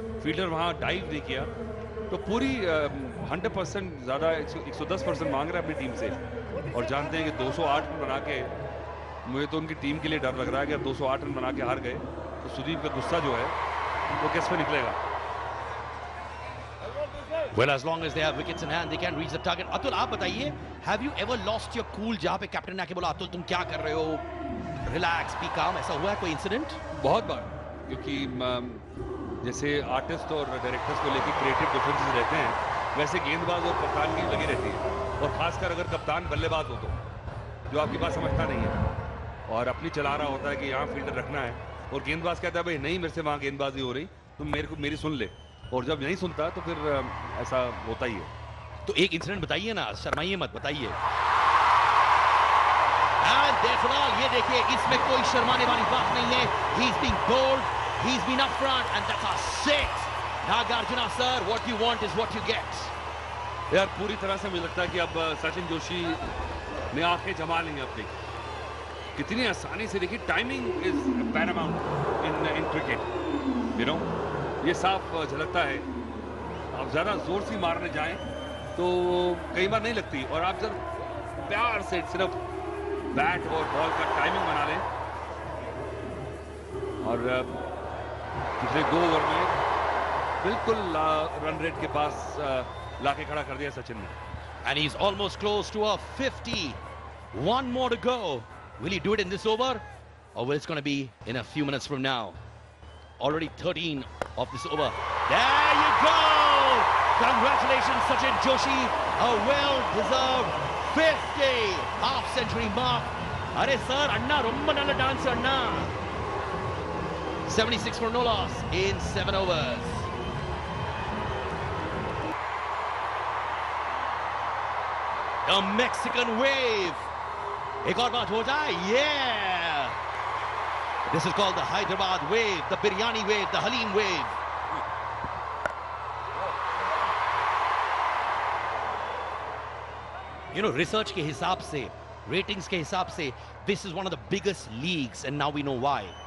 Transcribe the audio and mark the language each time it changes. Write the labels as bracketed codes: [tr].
[hi] Fielder वहां dive नहीं किया तो पूरी 100% ज़्यादा 110% मांग रहा है अपनी टीम से, और जानते हैं कि 208 रन बना के, मुझे तो उनकी टीम के लिए डर लग रहा है कि 208 रन बना के हार गए तो सुदीप का गुस्सा जो है वो किस पे निकलेगा। [en] Well, as long as they have wickets in hand, they can reach the target. [hi] Atul, आप बताइए, [en] have you ever lost your cool [hi] जहाँ पे कैप्टन ने आके बोला अतुल तुम क्या कर रहे हो, [en] relax, be calm, [hi] ऐसा हुआ है कोई इंसिडेंट? बहुत बार, क्योंकि जैसे आर्टिस्ट और डायरेक्टर्स को लेकर क्रिएटिव डिफरेंसेस रहते हैं, वैसे गेंदबाज और कप्तान की लगी रहती है। और खासकर अगर कप्तान बल्लेबाज हो तो, जो आपकी बात समझता नहीं है और अपनी चला रहा होता है कि यहाँ फील्डर रखना है, और गेंदबाज कहता है भाई नहीं मेरे से वहाँ गेंदबाजी हो रही, तुम मेरी सुन ले। और जब नहीं सुनता तो फिर ऐसा होता ही है। तो एक इंसिडेंट बताइए ना, शर्माइए मत, बताइए। फिलहाल ये देखिए, इसमें कोई शर्माने वाली बात नहीं है। [en] He's been bold, he's been up front, and that's a 6. Nagarjuna sir, what you want is what you get. [hi] यार पूरी तरह से मुझे लगता है कि अब सचिन जोशी ने आंखें जमा ली हैं अपनी। कितनी आसानी से, देखिए [en] timing is paramount in cricket, you know, [hi] ये साफ झलकता है। आप ज़्यादा जोर से मारने जाएं तो कई बार नहीं लगती, और आप जब प्यार से सिर्फ बैट और बॉल का टाइमिंग बना लें, और पिछले 2 ओवर में बिल्कुल रन रेट के पास लाके खड़ा कर दिया सचिन ने। [en] And he's almost close to a 50. One more to go. Will he do it in this over? Or will it's going to be in a few minutes from now? Already 13 of this over. There you go! Congratulations, Sachin Joshi. A well-deserved 50 half-century mark. Arey sir, [ta] Anna romba nalla dance Anna. [en] 76 for no loss in 7 overs. The Mexican wave. [hi] एक और बात हो जाए, yeah. [en] This is called the Hyderabad wave, the biryani wave, the Halim wave. You know, research [hi] के हिसाब से, [en] ratings के हिसाब से, this is one of the biggest leagues, and now we know why.